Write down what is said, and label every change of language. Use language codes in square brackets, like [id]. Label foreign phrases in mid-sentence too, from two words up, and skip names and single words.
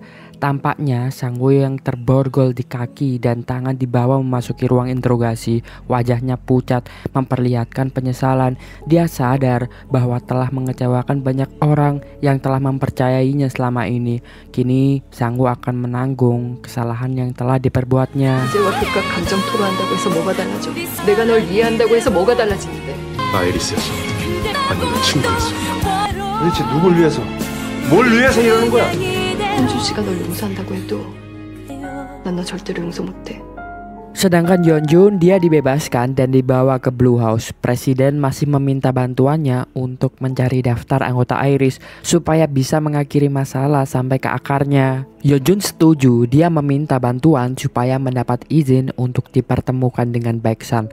[id] Tampaknya Sang-woo yang terborgol di kaki dan tangan dibawa memasuki ruang interogasi. Wajahnya pucat, memperlihatkan penyesalan. Dia sadar bahwa telah mengecewakan banyak orang yang telah mempercayainya selama ini. Kini Sang-woo akan menanggung kesalahan yang telah diperbuatnya. [ko] 아이리스였어. 아니면 친구였어. 도대체 누굴 위해서? 뭘 위해서 이러는 거야? 현준 씨가 널 용서한다고 해도 난 너 절대로 용서 못해. [id] Sedangkan Yeonjun dia dibebaskan dan dibawa ke Blue House. Presiden masih meminta bantuannya untuk mencari daftar anggota Iris supaya bisa mengakhiri masalah sampai ke akarnya. Yeonjun setuju, dia meminta bantuan supaya mendapat izin untuk dipertemukan dengan Baeksan.